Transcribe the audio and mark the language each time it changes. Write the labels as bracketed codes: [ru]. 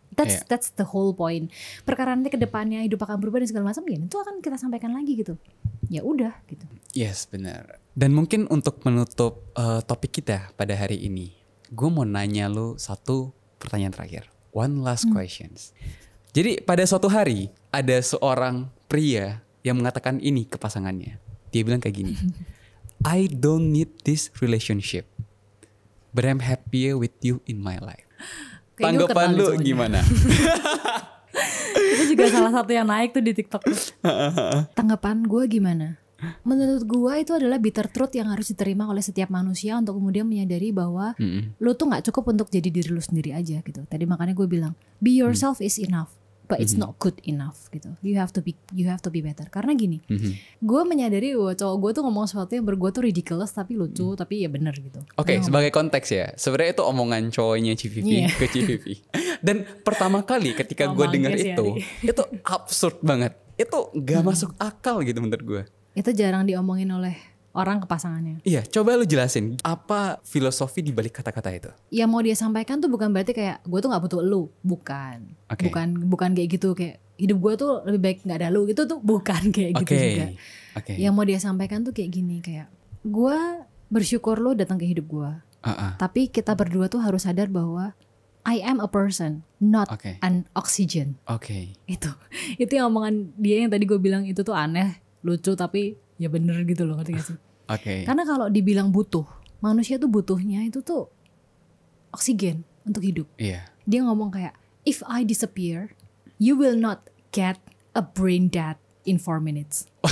[en] That's the whole point. [id] Perkara nanti kedepannya hidup akan berubah dan segala macam ya itu akan kita sampaikan lagi gitu. Ya udah gitu. Yes, benar. Dan mungkin untuk menutup topik kita pada hari ini, gue mau nanya lu satu pertanyaan terakhir. [en] One last questions. [id] Jadi pada suatu hari ada seorang pria yang mengatakan ini ke pasangannya. Dia bilang kayak gini, [en] I don't need this relationship, but I'm happier with you in my life. [id] Kayaknya Tanggapan kenal lu soalnya. gimana? Itu juga salah satu yang naik tuh di TikTok. Tanggapan gue gimana? Menurut gue itu adalah bitter truth yang harus diterima oleh setiap manusia untuk kemudian menyadari bahwa lu tuh nggak cukup untuk jadi diri lu sendiri aja gitu. Tadi makanya gue bilang [en] be yourself is enough, but it's not good enough gitu. You have to be better. [id] Karena gini, gue menyadari bahwa cowok gue tuh ngomong sesuatu yang gue tuh ridiculous tapi lucu tapi ya bener gitu. Oke, sebagai konteks ya, sebenarnya itu omongan cowoknya Civivi ke Civivi. Dan pertama kali ketika gue dengar itu absurd banget. Itu gak masuk akal gitu menurut gue. Itu jarang diomongin oleh orang ke pasangannya. Iya, coba lu jelasin apa filosofi di balik kata-kata itu. Yang mau dia sampaikan tuh bukan berarti kayak gue tuh nggak butuh lu, bukan. Oke. Bukan kayak gitu kayak hidup gue tuh lebih baik nggak ada lu, itu tuh bukan kayak gitu juga. Oke. Yang mau dia sampaikan tuh kayak gini kayak gue bersyukur lu datang ke hidup gue. Tapi kita berdua tuh harus sadar bahwa [en] I am a person, not an oxygen. [id] Oke. Itu yang omongan dia yang tadi gue bilang itu tuh aneh, lucu tapi ya bener gitu loh, ngerti gak sih? Oke. Karena kalau dibilang butuh, manusia tuh butuhnya itu tuh oksigen untuk hidup. Iya. Dia ngomong kayak, [en] if I disappear, you will not get a brain death in 4 minutes.